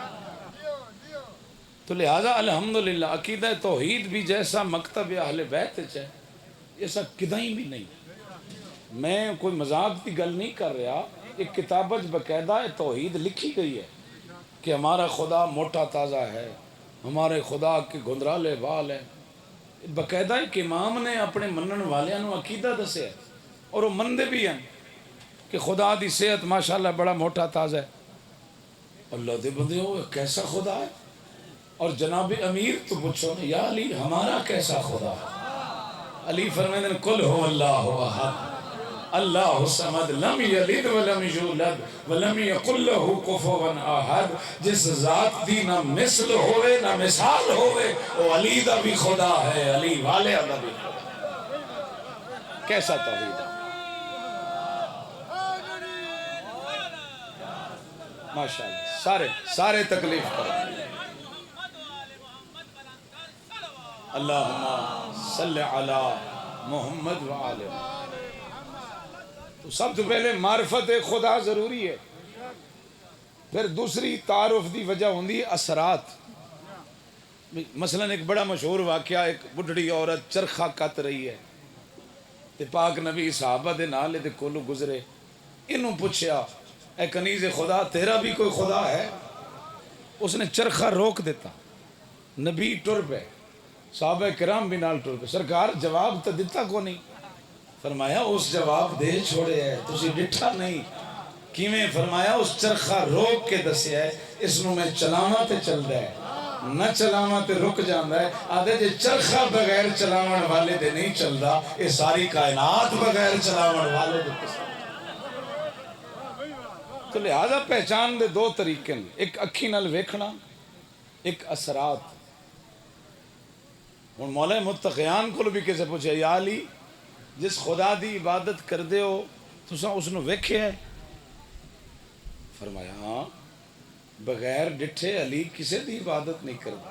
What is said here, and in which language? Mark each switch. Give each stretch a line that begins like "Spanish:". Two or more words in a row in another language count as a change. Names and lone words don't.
Urdu: تو لہذا الحمدللہ عقیدہ توحید بھی جیسا مکتب اہل بیت ہے ایسا کدائیں بھی نہیں۔ میں کوئی مذاق کی گل نہیں کر رہا، ایک کتابت باقاعدہ توحید لکھی گئی ہے کہ ہمارا خدا موٹا تازہ ہے، ہمارے خدا کے گندرالے بال ہیں۔
Punjabi: باقاعدہ ایک امام نے اپنے منن والیاں عقیدہ دسے اور وہ مندے بھی ہیں کہ خدا دی صحت ماشاءاللہ بڑا موٹا تازہ ہے۔ اللہ دے بندے ہو کیسا خدا ہے؟
Urdu: اور جناب امیر تو پوچھو یا علی ہمارا کیسا خدا ہے؟ علی فرمائے
Arabic: قل هو اللہ احد اللہ الصمد لم یلد ولم یولد ولم یکن له کفوا احد۔
Punjabi: جس ذات دی نہ مثل ہوئے نہ مثال ہوئے وہ علی دا بھی خدا ہے، علی والے دا بھی خدا۔
Urdu: کیسا توحید ہے؟ ماشاءاللہ، سارے تکلیف کرو۔
Arabic: اللہم صلی علی محمد وآلہ۔
Urdu: تو سب سے پہلے معرفت خدا ضروری ہے، پھر دوسری تعارف دی وجہ ہوندی اثرات۔
Punjabi: مثلا ایک بڑا مشہور واقعہ، ایک بڑھڑی عورت چرخہ کت رہی ہے تے پاک نبی صحابہ دے نال دے کولو گزرے، انہوں پوچھیا اے کنیز خدا تیرا بھی کوئی خدا ہے؟ اس نے چرخہ روک دیتا، نبی ٹر پے، صحابہ کرام بھی نال ٹر پے، سرکار جواب تو دیتا کو نہیں، فرمایا اس جواب دے چھوڑے ہے تسی ڈٹھا نہیں کیویں؟ فرمایا اس چرخہ روک کے دسیا ہے، اس نو میں چلاواں تے چلدا ہے، نہ چلاواں تے رک جاندا ہے، آدھے جے چرخہ بغیر چلاون والے دے نہیں چلدا، یہ ساری کائنات بغیر چلاون والے دے کس۔ تو لہذا پہچان دے دو طریقے ہیں، ایک اکھی نال ویکھنا، ایک اثرات۔ ہن مولا متقیان کو بھی کسے پوچھے یا علی جس خدا دی عبادت کر دے ہو تساں اس نو ویکھیا ہے؟ فرمایا ہاں، بغیر ڈٹھے علی کسے دی عبادت نہیں کرتا۔